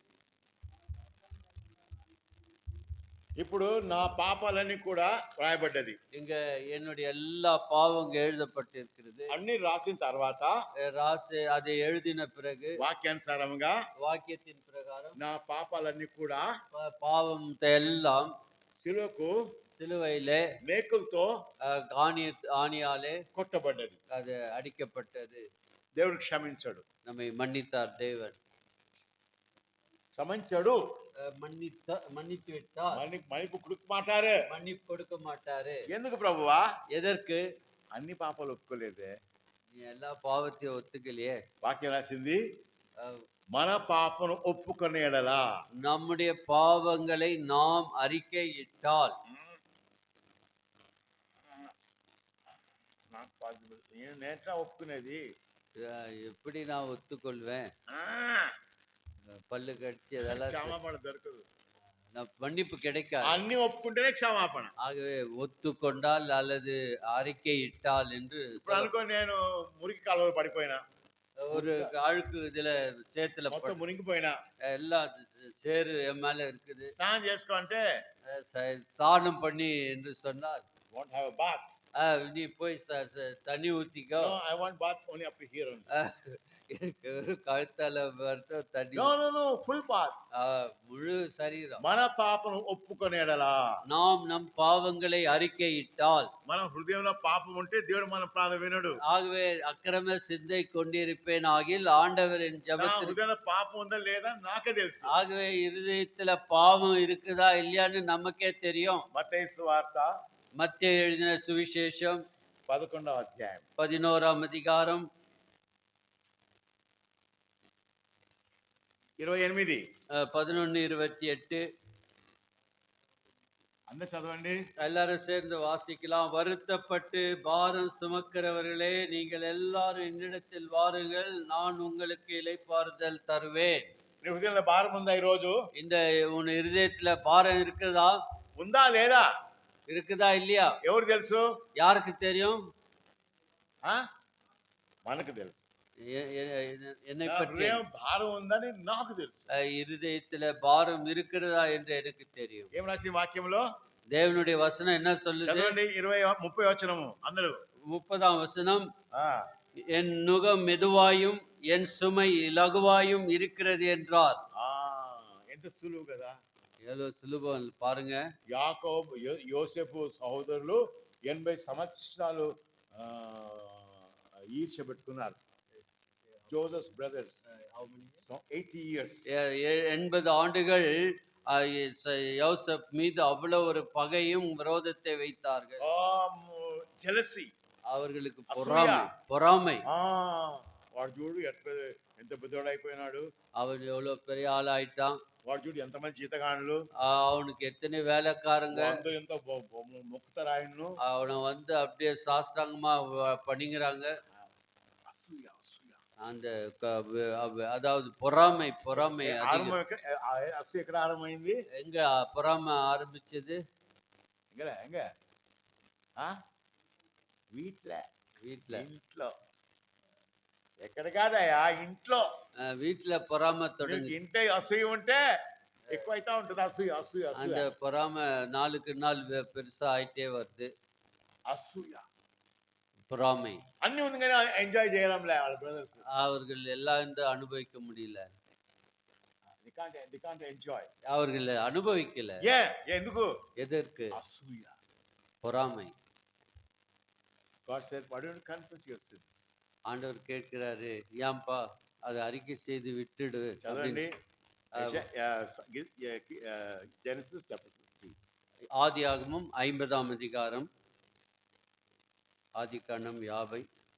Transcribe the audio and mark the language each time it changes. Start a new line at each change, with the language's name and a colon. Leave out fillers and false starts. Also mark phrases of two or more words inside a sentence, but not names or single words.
Telugu: ఇప్పుడు నా పాపాలన్నీ కూడా రాయబడ్డది.
Tamil: இங்க என்னுடைய எல்லா பாவங்க எழுதப்பட்டிருக்கிறது.
Telugu: అన్ని రాసిన తర్వాత
Tamil: அதை எழுதின பிறகு
Telugu: వాక్యానుసారంగా
Tamil: வாக்கியத்தின் பிரகாரம்
Telugu: నా పాపాలన్నీ కూడా
Tamil: பாவத்தை எல்லாம்
Telugu: శిలువకు
Tamil: சிலுவையிலே
Telugu: మేకులతో
Tamil: ஆணியாலே
Telugu: కొట్టబడ్డది.
Tamil: அது அடிக்கப்பட்டது.
Telugu: దేవుడు క్షమించాడు.
Tamil: நம்மை மன்னித்தார் தேவன்.
Telugu: క్షమించాడు,
Tamil: மன்னித்து விட்டார். మన్నిపు கொடுக்க மாட்டாரு. மன்னிப்பு கொடுக்க மாட்டாரு.
Telugu: ఎందుకు ప్రభువా?
Tamil: எதற்கு?
Telugu: అన్ని పాపాలు ఒప్పుకోలేదే.
Tamil: நீ எல்லா பாவத்தையும் ஒத்துக்கலையே.
Telugu: వాక్యం రాసింది మన పాపను ఒప్పుకునే ఎడల,
Tamil: நம்முடைய பாவங்களை நாம் அறிக்கையிட்டால்.
Telugu: నాకు పాసిబుల్, నేనేట్లా ఒప్పుకునేది?
Tamil: எப்படி நான் ஒத்துக்கொள்வேன்? பல்லு கடிச்சு அதெல்லாம்
Telugu: క్షమాపణ దొరకదు.
Tamil: மன்னிப்பு கிடைக்காது.
Telugu: అన్ని ఒప్పుకుంటేనే క్షమాపణ.
Tamil: ஆகவே ஒத்துக்கொண்டால் அல்லது அறிக்கையிட்டால் என்று.
Telugu: ఇప్పుడు అనుకో, నేను మురికి కాలువలో పడిపోయినా,
Tamil: ஒரு அழுக்கு இதுல சேத்துல
Telugu: మొత్తం మునిగిపోయినా,
Tamil: எல்லாம் சேரு என் மேல இருக்குது,
Telugu: స్నానం చేసుకో అంటే
Tamil: ஸ்நானம் பண்ணி என்று சொன்னால்,
English: won't have a bath.
Tamil: நீ போய் தண்ணி ஊத்திக்கோ.
English: No, I want bath only up to here only.
Tamil: எனக்கு கழுத்தால மட்டும் தண்ணி.
English: No, no, no, full bath.
Tamil: முழு சரீரம்.
Telugu: మన పాపను ఒప్పుకునే ఎడల,
Tamil: நாம் நம் பாவங்களை அறிக்கையிட்டால்,
Telugu: మన హృదయంలో పాపం ఉంటే దేవుడు మన ప్రార్థన వినడు.
Tamil: ஆகவே அக்கிரம சிந்தை கொண்டிருப்பேன் ஆகில் ஆண்டவரின்
Telugu: నా
Tamil: ஜெபத்தில்.
Telugu: హృదయంలో పాపం ఉందా లేదా నాకే తెలుసు.
Tamil: ஆகவே இருதயத்துல பாவம் இருக்குதா இல்லையான்னு நமக்கே தெரியும்.
Telugu: మత్తయి సువార్త
Tamil: மத்தேயு எழுதின சுவிசேஷம்
Telugu: 11వ అధ్యాయం
Tamil: 11ஆம் அதிகாரம்
Telugu: 28.
Tamil: 11:28.
Telugu: అందరూ చదవండి.
Tamil: எல்லாரும் சேர்ந்து வாசிக்கலாம். வருத்தப்பட்டு பாரம் சுமக்கிறவர்களே, நீங்கள் எல்லாரும் என்னிடத்தில் வாருங்கள், நான் உங்களுக்கு இளைப்பாறுதல் தருவேன்.
Telugu: నీ హృదయంలో భారం ఉందా ఈ రోజు?
Tamil: இந்த உன் இருதயத்துல பாரம் இருக்குதா?
Telugu: ఉందా లేదా?
Tamil: இருக்குதா இல்லையா?
Telugu: ఎవరు తెలుసు?
Tamil: யாருக்கு தெரியும்?
Telugu: మనకు తెలుసు.
Tamil: என்னை
Telugu: నా
Tamil: பற்றி
Telugu: హృదయం భారం ఉందని నాకు తెలుసు.
Tamil: இருதயத்துல பாரம் இருக்கிறதா என்று எனக்கு தெரியும்.
Telugu: ఏం రాసి వాక్యంలో?
Tamil: தேவனுடைய வசனம் என்ன சொல்லுது?
Telugu: చదవండి. 20-30 వచనము అందరూ.
Tamil: 30ஆம் வசனம். என் நுகம் மெதுவாயும் என் சுமை இலகுவாயும் இருக்கிறது என்றார்.
Telugu: ఎంత సులువు కదా.
Tamil: எவ்வளவு சுலபம் பாருங்க.
Telugu: యాకోబు యోసేపు సహోదరులు 80 సంవత్సరాలు ఈర్ష్య పెట్టుకున్నారు.
English: Joseph brothers 80 years.
Tamil: 80 ஆண்டுகள் யோசேப் மீது அவ்வளவு ஒரு பகையும் விரோதத்தை வைத்தார்கள். jealousy, அவர்களுக்கு பொறாமை.
Telugu: వాడు చూడు ఎంత పెద్దోడు అయిపోయినాడు,
Tamil: அவன் எவ்வளவு பெரிய ஆளாயிட்டான்,
Telugu: వాడు చూడు ఎంతమంది జీతగానులు,
Tamil: அவனுக்கு எத்தனை வேலைக்காரங்க,
Telugu: ఎంత మొక్కుతారాయను,
Tamil: அவனை வந்து அப்படியே சாஷ்டாங்கமா பண்ணிக்கிறாங்க. அந்த அதாவது பொறாமை
Telugu: అసలు ఎక్కడ ఆరంభమైంది?
Tamil: எங்க பொறாமை ஆரம்பிச்சது? எங்க? வீட்ல.
Telugu: ఎక్కడ కాదయా, ఇంట్లో.
Tamil: வீட்டுல பொறாமை தொடங்கி.
Telugu: ఇంటే అసూయ ఉంటే ఎక్కువ అవుతా ఉంటుంది. అసూయ
Tamil: அந்த பொறாமை நாளுக்கு நாள் பெருசா ஆயிட்டே வருது.
Telugu: అసూయ,
Tamil: பொறாமை
Telugu: అన్ని ఉంది కానీ ఎంజాయ్ చేయడంలే వాళ్ళ బ్రదర్స్.
Tamil: அவர்கள் எல்லாம் அனுபவிக்க முடியல.
English: they can't enjoy.
Tamil: அவர்கள் அனுபவிக்கல.
Telugu: ఎందుకు?
Tamil: எதற்கு?
Telugu: అసూయ,
Tamil: பொறாமை.
English: God said, why don't you confess your sins?
Tamil: ஆண்டவர் கேட்கிறாரு, ஏன்பா அதை அறிக்கை செய்து விட்டுடு.
Telugu: చదవండి. Genesis chapter 3.
Tamil: ஆதியாகமம் 50ஆம் அதிகாரம். ஆதிகாண்டம் 50.